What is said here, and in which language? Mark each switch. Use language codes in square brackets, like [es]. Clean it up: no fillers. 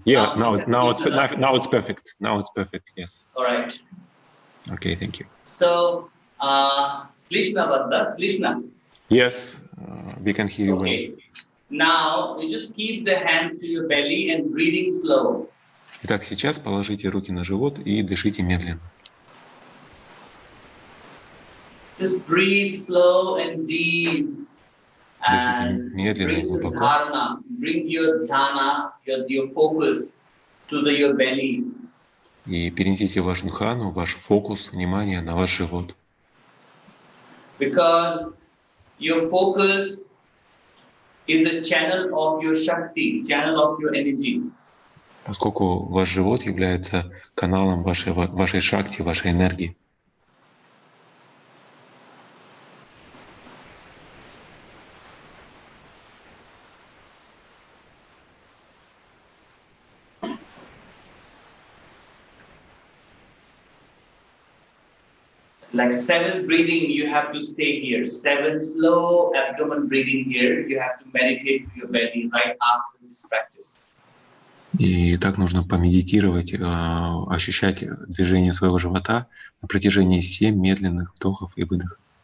[en] Yeah, now it's perfect. Now it's perfect. Yes. All right. Okay, thank you. So Slishna Vanda, Slishna. Yes, we can hear you well. Okay. Now you just keep the hand to your belly and breathing slow. [ru] Итак, сейчас положите руки на живот и дышите медленно. [en] Just breathe slow and deep. [ru] Дышите [en] And [ru] медленно и [en] bring your [ru] глубоко. [en] dharana, bring your dhyana, your focus to your belly. [ru] И перенесите вашу дхану, ваш фокус внимания на ваш живот. [en] Because your focus is the channel of your Shakti, channel of your energy. [ru] Поскольку ваш живот является каналом вашей шакти, вашей энергии. [en] Like 7 breathing, you have to stay here. 7 slow abdomen breathing here. You have to meditate to your belly right after this practice. [ru] И так нужно помедитировать, ощущать движение своего живота на протяжении 7 медленных вдохов и выдохов.